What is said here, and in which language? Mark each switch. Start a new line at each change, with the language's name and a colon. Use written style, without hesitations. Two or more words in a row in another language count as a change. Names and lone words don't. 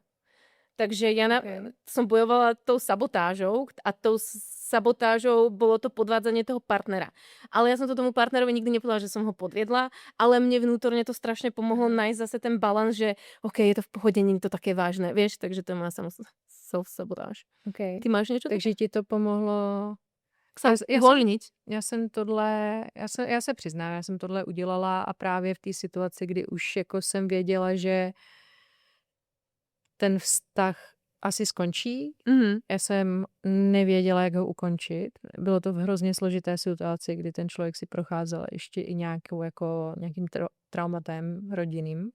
Slovak: Takže ja som bojovala tou sabotážou a tou sabotážou bolo to podvádzanie toho partnera. Ale ja som to tomu partnerovi nikdy nepovedala, že som ho podviedla, ale mne vnútorne to strašne pomohlo nájsť zase ten balans, že OK, je to v pohode, nie je to také vážne, vieš, takže to je moja self-sabotáž. Okay. Ty máš niečo? Takže ti to pomohlo sa uvoľniť.
Czech: Já se přiznám, já jsem tohle udělala a právě v té situaci, kdy už jako jsem věděla, že ten vztah asi skončí. Já jsem nevěděla, jak ho ukončit. Bylo to v hrozně složité situaci, kdy ten člověk si procházel ještě i nějakým traumatem rodinným.